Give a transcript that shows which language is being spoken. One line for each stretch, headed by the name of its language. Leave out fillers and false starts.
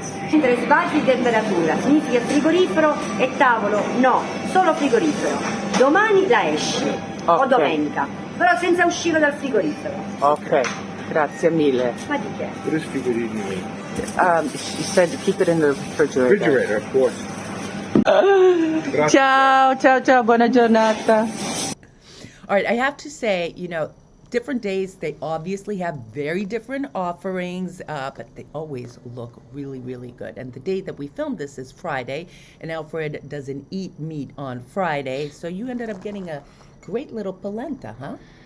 Italian: Mentre sbagli di temperatura significa frigorifero e tavolo no, solo frigorifero. Domani la esci o Ok. domenica, però senza uscire dal frigorifero. Okay, grazie mille. Ma di che?
English: What is figurine mean? She said to keep it in the refrigerator. Refrigerator, of course.
Italian: Grazie. Ciao, ciao, ciao, buona giornata.
English: All right, I have to say, different days, they obviously have very different offerings, but they always look really, really good. And the day that we filmed this is Friday, and Alfred doesn't eat meat on Friday, so you ended up getting a great little polenta, huh?